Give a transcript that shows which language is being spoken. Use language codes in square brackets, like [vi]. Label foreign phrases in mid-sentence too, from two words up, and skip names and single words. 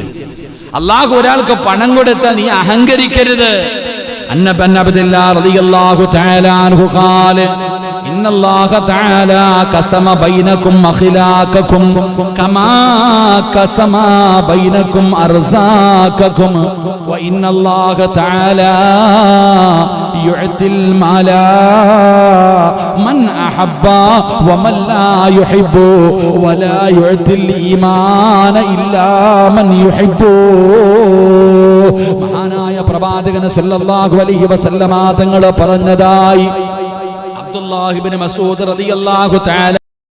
[ml] അല്ലാഹു ഒരാൾക്ക് പണം കൊടുത്താൽ നീ അഹങ്കരിക്കരുത്. [ar] عن ابن عبد الله رضي الله تعالى عنه قال إن الله تعالى قسم بينكم أخلاقكم كما قسم بينكم أرزاقكم وإن الله تعالى يعطي المال من أحب ومن لا يحب ولا يعطي الإيمان إلا من يحب. [ml] മഹാനായ പ്രവാചകൻ [ar] صلى الله عليه وسلم [ml] തങ്ങൾ പറഞ്ഞതായി അബ്ദുല്ലാഹ് ഇബ്നു മസ്ഊദ് [ar] رضي الله تعالى